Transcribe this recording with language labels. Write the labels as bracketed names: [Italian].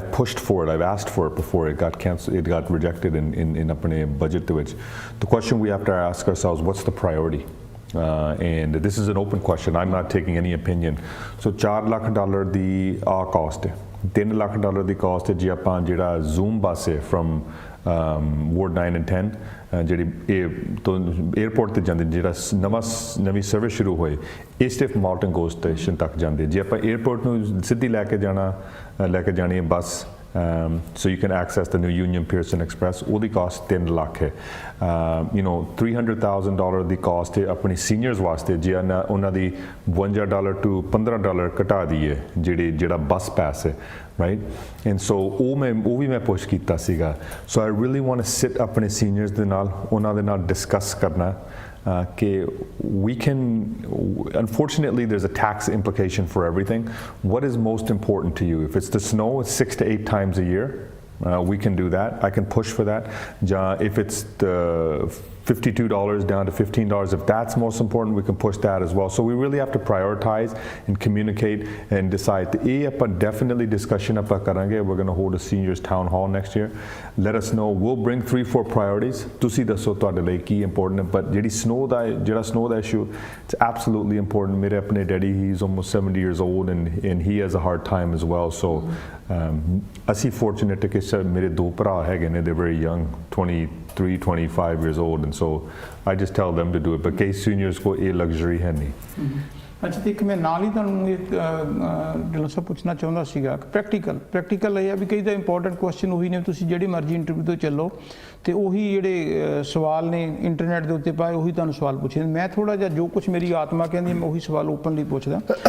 [English] I've pushed for it. I've asked for it before. It got cancelled. It got rejected in apne budget. Which the question we have to ask ourselves: what's the priority? And this is an open question. I'm not taking any opinion. So, $4 lakh the cost. $3 lakh the cost [Punjabi] है जी ਆਪਾਂ ਜਿਹੜਾ Zoom ਬੱਸ ਹੈ [English] from Ward 9 and 10 [Punjabi] ਜਿਹੜੀ ਇਹ ਤੋਂ airport ਤੇ ਜਾਂਦੇ ਜਿਹੜਾ ਨਵੀਂ ਸਰਵਿਸ ਸ਼ੁਰੂ ਹੋਏ ਇਹ ਸਿਰਫ ਮਾਲਟਨ ਗੋ ਸਟੇਸ਼ਨ ਤੱਕ ਜਾਂਦੇ ਜੇ ਆਪਾਂ 에어ਪੋਰਟ ਨੂੰ ਸਿੱਧੀ ਲੈ ਕੇ ਜਾਣੀ ਹੈ ਬੱਸ [English] so you can access the new Union Pearson Express [Punjabi] ਉਹਦੀ ਕਾਸਟ $3 ਲੱਖ ਹੈ $300,000 ਦੀ ਕਾਸਟ ਹੈ ਆਪਣੀ ਸੀਨੀਅਰਸ ਵਾਸਤੇ ਜੇ ਉਹਨਾਂ ਦੀ $52 to $15 ਘਟਾ ਦਈਏ ਜਿਹੜਾ ਬੱਸ ਪਾਸ ਹੈ right and so ਉਹ ਵੀ ਮੈਂ ਪੁਸ਼ ਕੀਤਾ ਸੀਗਾ [English] so I really want to sit [Punjabi] ਆਪਣੇ ਸੀਨੀਅਰਸ ਦੇ ਨਾਲ ਉਹਨਾਂ ਦੇ ਨਾਲ ਡਿਸਕਸ ਕਰਨਾ [English] कि we can, unfortunately there's a tax implication for everything. What is most important to you? If it's the snow, it's 6 to 8 times a year. We can do that. I can push for that. If it's the $52 down to $15, if that's most important, we can push that as well. So we really have to prioritize and communicate and decide. Definitely discussion we're going to hold a seniors town hall next year. Let us know. We'll bring 3-4 priorities. [Punjabi] Tusi dasso tuhade lai ki important, [English] but [Punjabi] jehdi snow da issue, [English] it's absolutely important. [Punjabi] Mere apne [English] daddy, he's almost 70 years old and he has a hard time as well. So ਅਸੀਂ fortunate [Punjabi] ਕਿ ਮੇਰੇ 2 ਭਰਾ ਹੈਗੇ ਨੇ, [English] they're very young, 23, 25 years old, and so I just tell them to do it, but ਕਈ seniors [Punjabi] ਕੋ ਇਹ luxury ਹੈ ਨਹੀਂ। ਅੱਛਾ, ਤੇ ਇੱਕ ਮੈਂ ਨਾਲ ਹੀ ਤੁਹਾਨੂੰ ਇੱਕ ਢਿੱਲੋਂ ਸਾਹਿਬ ਪੁੱਛਣਾ ਚਾਹੁੰਦਾ ਸੀਗਾ, ਪ੍ਰੈਕਟੀਕਲ ਇਹ ਆ ਵੀ ਕਈ ਤਾਂ ਇੰਪੋਰਟੈਂਟ ਕੁਐਸਚਨ ਉਹੀ ਨੇ, ਤੁਸੀਂ ਜਿਹੜੀ ਮਰਜ਼ੀ ਇੰਟਰਵਿਊ ਤੋਂ ਚੱਲੋ ਤੇ ਉਹੀ ਜਿਹੜੇ ਸਵਾਲ ਨੇ ਇੰਟਰਨੈਟ ਦੇ ਉੱਤੇ ਪਾਏ ਉਹੀ ਤੁਹਾਨੂੰ ਸਵਾਲ ਪੁੱਛੇ। ਮੈਂ ਥੋੜ੍ਹਾ ਜਿਹਾ ਜੋ ਕੁਛ ਮੇਰੀ ਆਤਮਾ ਕਹਿੰਦੀ ਮੈਂ ਉਹੀ ਸਵਾਲ ਓਪਨਲੀ ਪੁੱਛਦਾ।